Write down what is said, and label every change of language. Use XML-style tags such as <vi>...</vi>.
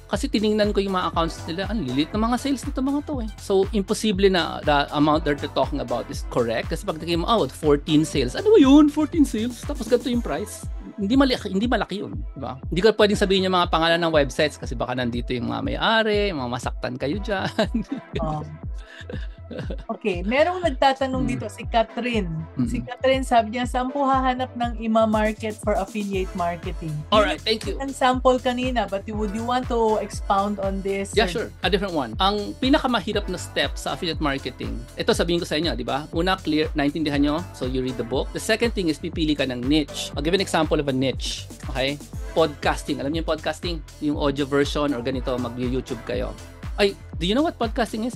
<tl>Kasi tiningnan ko yung mga accounts nila. Ang lilit na mga sales nito mga to eh.</tl> <en>So,</en> <tl>imposible na</tl> <en>the amount that they're talking about is correct.</en> <tl>Kasi pag tingin mo, 14 sales. Ano ba yun? 14 sales? Tapos ganito yung price. Hindi malaki yun. Diba? Hindi ko pwedeng sabihin yung mga pangalan ng websites kasi baka nandito yung mga may-ari, mga masaktan kayo dyan. Okay, merong nagtatanong dito, si Catherine. Si Catherine sabi niya, saan po hahanap ng market for affiliate marketing?</tl> <en>Alright, thank you.</en> <tl>Ang sample kanina,</tl> <en>but would you want to expound on this? Yeah, sure. A different one.</en> <tl>Ang pinakamahirap na step sa affiliate marketing, ito sabihin ko sa inyo, di ba? Una, clear, naintindihan nyo,</tl> <en>so you read the book. The second thing is</en> <tl>pipili ka ng niche.</tl> <en>I'll give an example of a niche. Okay? Podcasting.</en> <tl>Alam niyo yung podcasting? Yung audio version or ganito, mag-YouTube kayo. Ay,</tl> <en>do you know what podcasting is?</en>